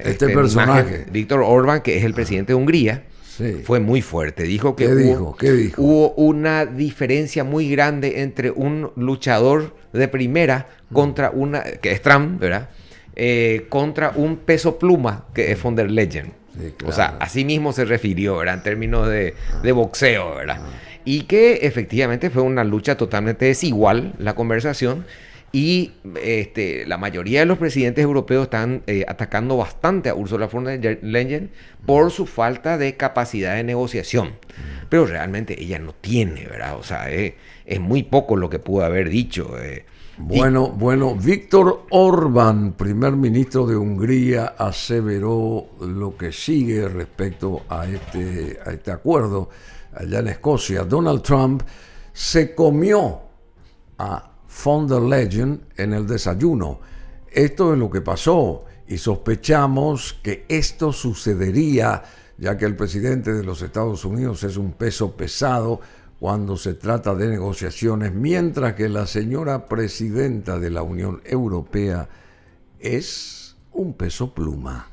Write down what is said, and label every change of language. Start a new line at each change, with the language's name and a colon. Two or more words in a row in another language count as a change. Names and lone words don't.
Spanish: este personaje, imagen, Víctor Orbán, que es el presidente de Hungría. Sí. Fue muy fuerte. Dijo que ¿Qué dijo? Hubo una diferencia muy grande entre un luchador de primera contra que es Trump, ¿verdad? Contra un peso pluma que es von der Leyen. Sí, claro. O sea, así mismo se refirió, ¿verdad? En términos de boxeo, ¿verdad? Y que efectivamente fue una lucha totalmente desigual la conversación. Y la mayoría de los presidentes europeos están atacando bastante a Ursula von der Leyen por su falta de capacidad de negociación. Pero realmente ella no tiene, ¿verdad? O sea, es muy poco lo que pudo haber dicho. Bueno, Víctor Orbán, primer ministro de Hungría, aseveró lo que sigue respecto a este acuerdo allá en Escocia. Donald Trump se comió a von der Leyen en el desayuno. Esto es lo que pasó y sospechamos que esto sucedería ya que el presidente de los Estados Unidos es un peso pesado cuando se trata de negociaciones, mientras que la señora presidenta de la Unión Europea es un peso pluma.